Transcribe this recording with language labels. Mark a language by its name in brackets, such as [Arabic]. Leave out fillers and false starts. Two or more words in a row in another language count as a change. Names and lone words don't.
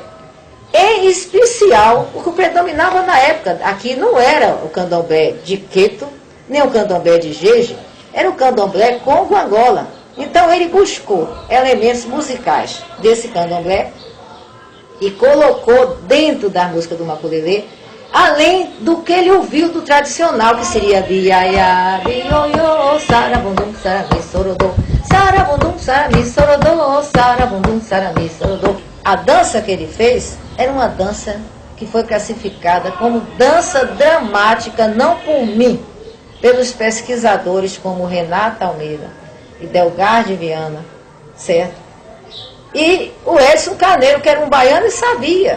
[Portuguese] Em especial, o que predominava na época, aqui não era o candomblé de Queto, nem o candomblé de Jeje, era o candomblé Congo-Angola. Então ele buscou elementos musicais desse candomblé e colocou dentro da música do maculelê, além do que ele ouviu do tradicional, que seria biaiá, bioiô, sarabundum, sarami, sorodô, sarabundum, sarami, sorodô, sarabundum, sarami, sorodô. A dança que ele fez era uma dança que foi classificada como dança dramática, não por mim, pelos pesquisadores como Renata Almeida e Delgar de Viana, certo? E o Edson Carneiro, que era um baiano e sabia.